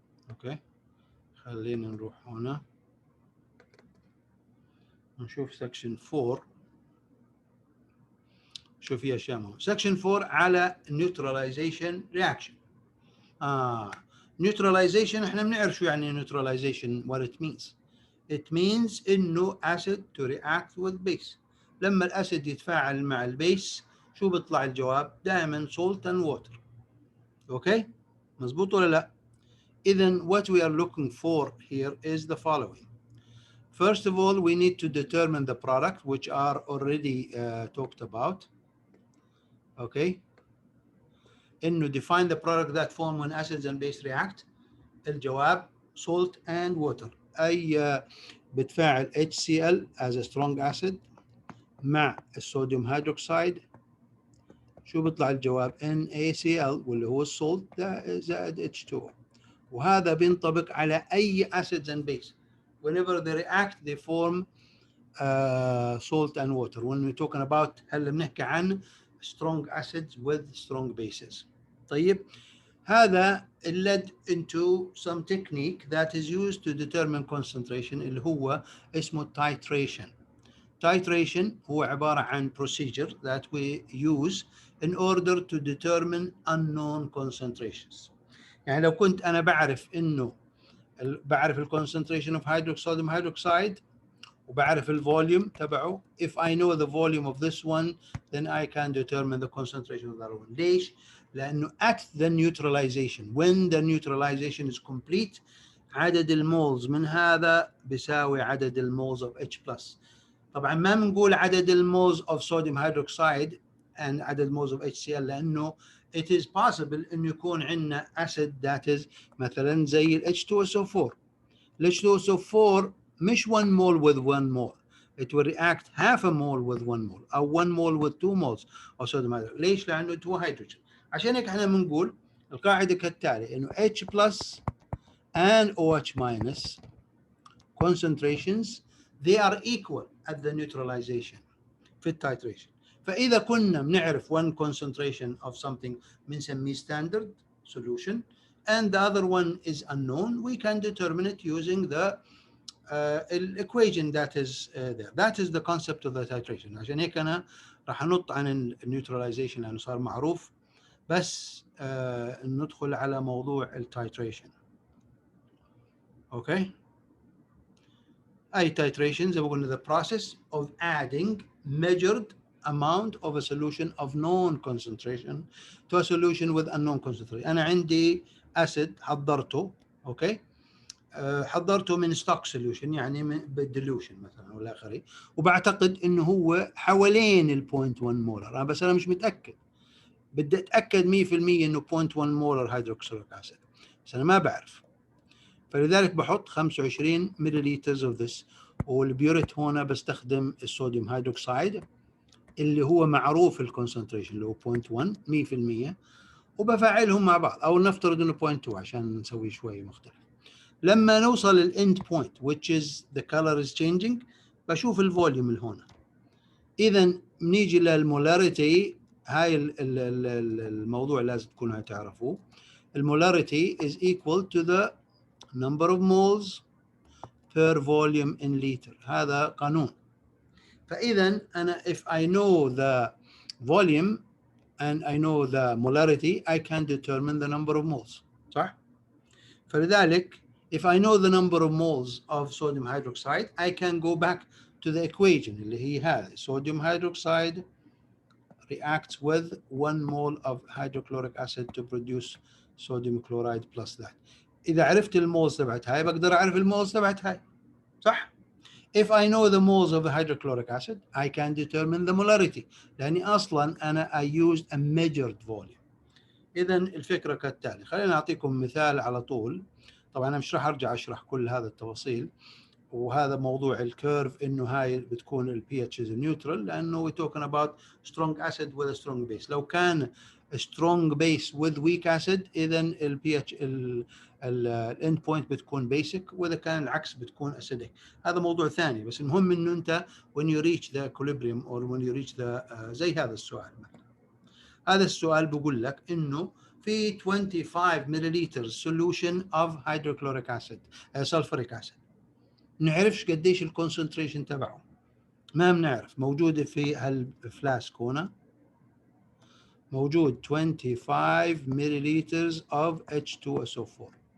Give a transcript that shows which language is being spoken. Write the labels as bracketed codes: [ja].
[ar] اوكي خلينا نروح هنا نشوف سكشن 4. شوف في اشياء مهمه. سكشن 4 على نيوتراليزيشن رياكشن. نيوتراليزيشن احنا بنعرف شو يعني نيوتراليزيشن. [en] what it means. it means [ar] انه [en] acid to react with base. [ar] لما الاسيد يتفاعل مع البيس شو بيطلع الجواب؟ دائما [en] salt and water. [ar] اوكي مزبوط ولا لا؟ [en] Then what we are looking for here is the following. First of all, we need to determine the product, which are already talked about. Okay. [ar] إنه [en] define the product that form when acids and base react. [ar] الجواب [en] salt and water. [ar] أي بتفاعل HCl [en] as a strong acid [ar] مع الصوديوم هيدروكسيد. شو بيطلع الجواب؟ NaCl واللي هو السولت ده زائد H2O. وهذا بينطبق على أي [en] acids and base. Whenever they react they form salt and water. When we're talking about [ar] هلا بنحكي عن [en] strong acids with strong bases. [ar] طيب هذا [en] led into some technique that is used to determine concentration [ar] اللي هو اسمه [en] titration. Titration [ar] هو عبارة عن [en] procedure that we use in order to determine unknown concentrations. [ar] يعني لو كنت أنا بعرف إنه بعرف ال [en] concentration of hydroxide hydroxide [ar] وبعرف الفوليوم تبعه. [en] If I know the volume of this one then I can determine the concentration of that one. [ar] ليش؟ لأنه [en] at the neutralization, when the neutralization is complete, [ar] عدد المولز من هذا بيساوي عدد المولز [en] of H+. [ar] طبعا ما بنقول عدد المولز [en] of sodium hydroxide and [ar] عدد المولز [en] of HCl [ar] لأنه [en] it is possible [ar] إنه يكون عندنا [en] acid that is [ar] مثلا زي ال H2SO4. [en] ال H2SO4 [ar] مش [en] 1 mole with 1 mole. It will react half a mole with 1 mole [ar] أو [en] 1 mole with 2 moles of sodium hydroxide. [ar] ليش؟ لأنه هو هيدروجين. عشان هيك احنا بنقول القاعدة كالتالي إنه [en] H plus and OH minus concentrations they are equal at the neutralization [ar] في التitration. فإذا كنا بنعرف [en] one concentration of something [ar] بنسميه [en] standard solution and the other one is unknown, we can determine it using the equation that is there. That is the concept of the titration. [ar] عشان هيك أنا راح أنط عن neutralization لأنه صار معروف بس ندخل على موضوع التitration. [en] Okay. [ar] أي [en] titration [ar] زي ما قلنا [en] the process of adding measured amount of a solution of known concentration to a solution with unknown concentration. [ar] أنا عندي acid حضرته okay حضرته من [en] stock solution [ar] يعني بالديلوشن مثلا ولا آخره وبعتقد إنه هو حوالين ال 0.1 مولر بس أنا مش متأكد بدي أتأكد 100% إنه 0.1 مولر هيدروكسيليك أسيد بس أنا ما بعرف فلذلك بحط 25 ملليلتر [en] of this [ar] والبيوريت هنا بستخدم الصوديوم هيدروكسيد اللي هو معروف الكونسنتريشن اللي هو 0.1 100% وبفعلهم مع بعض أو نفترض إنه 0.2 عشان نسوي شوي مختلف. لما نوصل الإند بوينت [en] which is the color is changing [ar] بشوف الفوليوم اللي هنا. إذا بنيجي للمولاريتي هاي الموضوع لازم تكونوا تعرفوه. المولاريتي [en] is equal to the number of moles per volume in liter. [ar] هذا قانون. فإذا أنا [en] if I know the volume and I know the molarity I can determine the number of moles. [ar] صح؟ فلذلك [en] if I know the number of moles of sodium hydroxide I can go back to the equation [ar] اللي هي هذه [en] sodium hydroxide reacts with 1 mole of hydrochloric acid to produce sodium chloride plus that. [ar] إذا عرفت المولز تبعت هاي بقدر أعرف المولز تبعت هاي صح؟ [en] If I know the moles of the hydrochloric acid I can determine the molarity [ar] لأني أصلا أنا [en] I used a measured volume. [ar] إذا الفكرة كالتالي خلينا أعطيكم مثال على طول. طبعا أنا مش راح أرجع أشرح كل هذا التفاصيل وهذا موضوع الكيرف إنه هاي بتكون ال pH [en] is neutral لأنه we're talking about strong acid with a strong base. [ar] لو كان [en] strong base with weak acid [ar] إذا ال pH ال end point بتكون basic وإذا كان العكس بتكون acidic. هذا موضوع ثاني بس المهم إنه أنت [en] when you reach the equilibrium or when you reach the [ar] زي هذا السؤال مثلا. هذا السؤال بقول لك إنه في 25 ملليلتر [en] solution of hydrochloric acid sulfuric acid [ar] نعرفش قديش الكونسنتريشن تبعه ما بنعرف موجودة في هالفلاسك هنا موجود 25 ملليلتر [en] of H2SO4